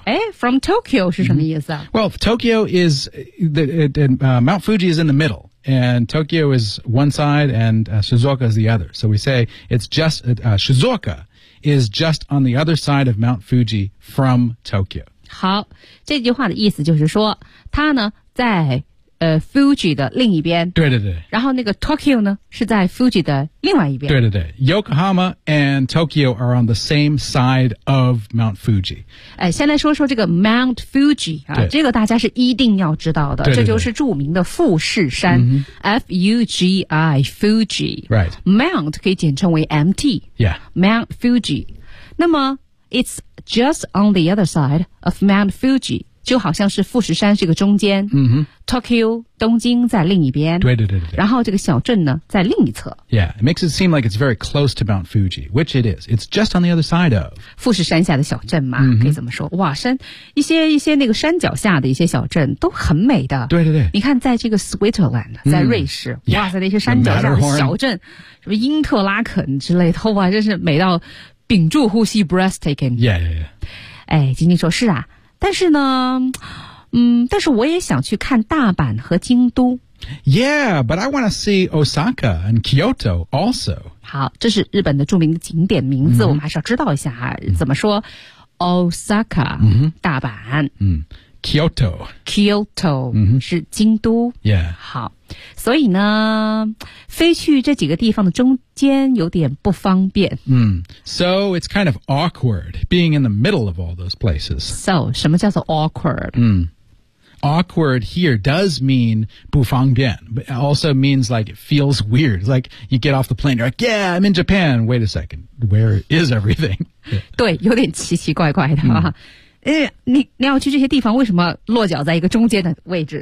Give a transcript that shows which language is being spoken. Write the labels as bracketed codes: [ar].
[zh] Eh, from Tokyo 是什么意思啊、 [en] mm-hmm. Well, Tokyo is, Mount Fuji is in the middle, and Tokyo is one side and、Shizuoka is the other. So we say it's just,、Shizuoka is just on the other side of Mount Fuji from Tokyo. [zh] 好，这句话的意思就是说，它呢，在、Fuji 的另一边。对对对。然后那个 Tokyo 呢，是在 Fuji 的另外一边。对对对。 [en] Yokohama and Tokyo are on the same side of Mount Fuji. [zh] 哎，先来说说这个 Mount Fuji 啊，这个大家是一定要知道的，对对对，这就是著名的富士山、 mm-hmm. [en] F-U-G-I, Fuji. Right. [zh] Mount 可以简称为 MT. [en] Yeah. Mount Fuji. [zh] 那么 [en] it's just on the other side of Mount Fuji. [zh] 就好像是富士山是个中间、 mm-hmm. Tokyo 东京在另一边对对对对然后这个小镇呢在另一侧 [en] Yeah, it makes it seem like it's very close to Mount Fuji Which it is, it's just on the other side of [zh] 富士山下的小镇嘛、 mm-hmm. 可以怎么说哇山一些那个山脚下的一些小镇都很美的对对对你看在这个 Switzerland 在瑞士、 mm-hmm. 哇塞那些山脚下的小镇、 [en] yeah. [zh] 什么英特拉肯之类的哇真是美到屏住呼吸 breathtaking [en] Yeah, yeah, yeah [zh] 哎晶晶说是啊但是呢，但是我也想去看大阪和京都。 [en] Yeah, but I want to see Osaka and Kyoto also. [zh] 好，这是日本的著名的景点名字， mm-hmm. 我们还是要知道一下啊。怎么说 ？Osaka，、 mm-hmm. 大阪。 Mm-hmm. Kyoto、mm-hmm. 是京都。 [en] Yeah. [zh] 好，所以呢，飞去这几个地方的中间有点不方便。 Mm. [en] So it's kind of awkward being in the middle of all those places. [zh] So, 什么叫做 awkward?、 [en] Mm. Awkward here does mean [zh] 不方便, [en] but it also means like it feels weird. It's like you get off the plane, you're like, yeah, I'm in Japan. Wait a second, where is everything? [zh] 对，有点奇奇怪怪的啊。你要去这些地方为什么落脚在一个中间的位置